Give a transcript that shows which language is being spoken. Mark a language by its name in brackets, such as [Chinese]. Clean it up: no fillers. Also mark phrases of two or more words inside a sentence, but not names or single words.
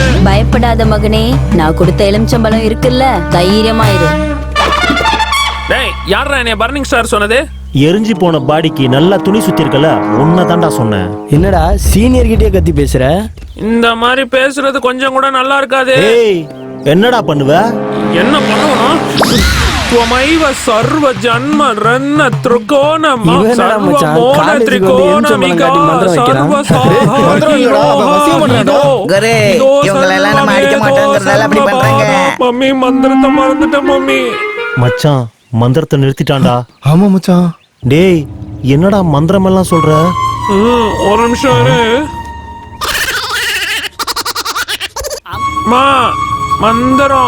[Tamil] பயப்படாத மகனே, நான் கொடுத்த எலுமிச்சம்பழம் இருக்குல்ல, தைரியமா இரு. டேய், யாரா என்னைய பர்னிங் ஸ்டார் சொன்னது? எரிஞ்சு போன பாடிக்கு நல்லா துணி சுத்தி இருக்கல, உன்னை தாண்டா சொன்னேன். என்னடா சீனியர் கிட்டே கத்தி பேசுற? இந்த மாதிரி பேசுறது கொஞ்சம் கூட நல்லா இருக்காது. ஏய், என்னடா பண்ணுவ? என்ன பண்ணுவணும்? त्वमैव सर्व जन्म रन्न त्रिकोणम सर्व मोन त्रिकोणमिका सर्व गरे இவங்கள எல்லாம் நம்ம அடிக்க மாட்டேங்கறதால அப்படி பண்றாங்க. மம்மி, மந்திரத்தை மறந்துட்டேன் மம்மி. மச்சான், மந்திரத்தை நிறுத்திட்டான்டா. ஆமா மச்சான். டேய், என்னடா மந்திரம் எல்லாம் சொல்ற? ஒரு நிமிஷம் இரு. மந்திரம்.